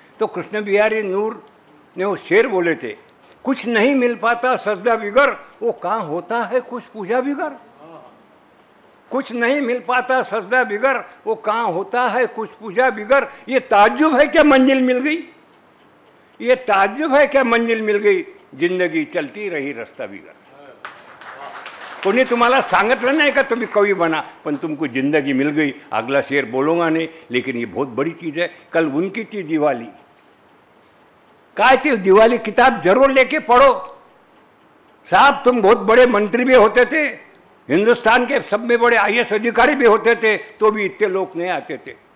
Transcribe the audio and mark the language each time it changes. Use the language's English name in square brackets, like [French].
[Hindi] तो कृष्ण बिहारी नूर ने वो शेर बोले थे, कुछ नहीं मिल पाता सजदा बिगर, वो कहाँ होता है कुछ पूजा बिगर। कुछ नहीं मिल पाता सजदा बिगर, वो कहाँ होता है कुछ पूजा बिगर। ये ताज्जुब है क्या मंजिल मिल गई, ये ताज्जुब है क्या मंजिल मिल गई, जिंदगी चलती रही रास्ता बिगर। [Marathi] कोणी तुम्हाला सांगितलं नाही का तुम्ही कवी बना, [Hindi] पण तुमको जिंदगी मिल गई। अगला शेर बोलूंगा नहीं, लेकिन ये बहुत बड़ी चीज है। कल उनकी थी दिवाली, काय थी दिवाली, किताब जरूर लेके पढ़ो साहब। तुम बहुत बड़े मंत्री भी होते थे, हिंदुस्तान के सब में बड़े IAS अधिकारी भी होते थे, तो भी इतने लोग नहीं आते थे।